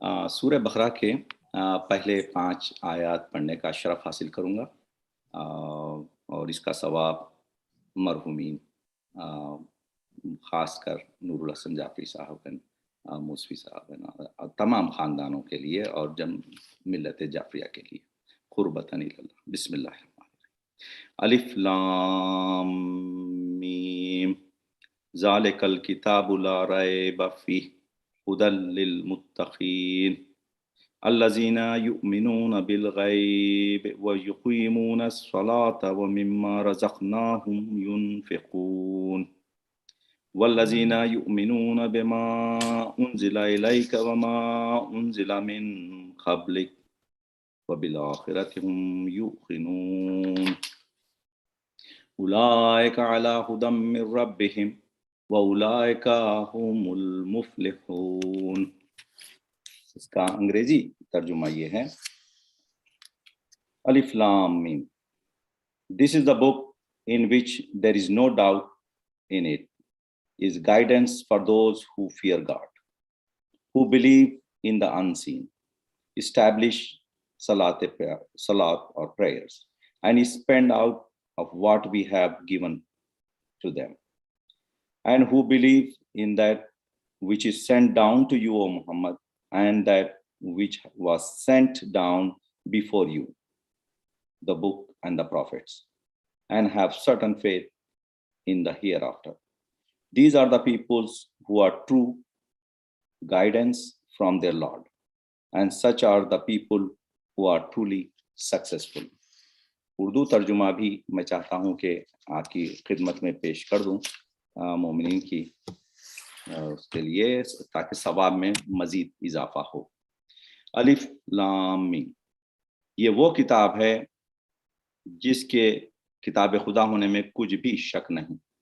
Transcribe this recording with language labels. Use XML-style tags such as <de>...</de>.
<ur>سورہ بقرہ کے پہلے 5 آیات پڑھنے کا شرف حاصل کروں گا اور اس کا ثواب مرحومین خاص کر نور الحسن جعفری صاحب موسوی صاحب تمام خاندانوں کے لیے اور ملت جعفریہ کے لیے قربتاً اللہ.</ur> <ar>بسم اللہ الرحمن الرحیم. الف لام میم ذالک الکتاب لا ریب فیہ هدى للمتقين الذين يؤمنون بالغيب ويقيمون الصلاة ومما رزقناهم ينفقون والذين يؤمنون بما أنزل إليك وما أنزل من قبلك وبالآخرة هم يوقنون أولئك على هدى من ربهم وَأُولَئِكَ هُمُ الْمُفْلِحُونَ.</ar> <ur>اس کا انگریزی ترجمہ یہ ہے.</ur> <ar>الف لام میم.</ar> <en>This is the book in which there is no doubt in it, is guidance for those who fear God, who believe in the unseen, establish salat or prayers, and spend out of what we have given to them, and who believe in that which is sent down to you, O Muhammad, and that which was sent down before you, the book and the prophets, and have certain faith in the hereafter. These are the peoples who are true guidance from their Lord, and such are the people who are truly successful.</en> <ur>Urdu ترجمہ بھی میں چاہتا ہوں کہ آپ کی خدمت میں پیش کر دوں مومنین کی اس کے لیے تاکہ ثواب میں مزید اضافہ ہو. الف لام میم. یہ وہ کتاب ہے جس کے کتاب خدا ہونے میں کچھ بھی شک نہیں.</ur>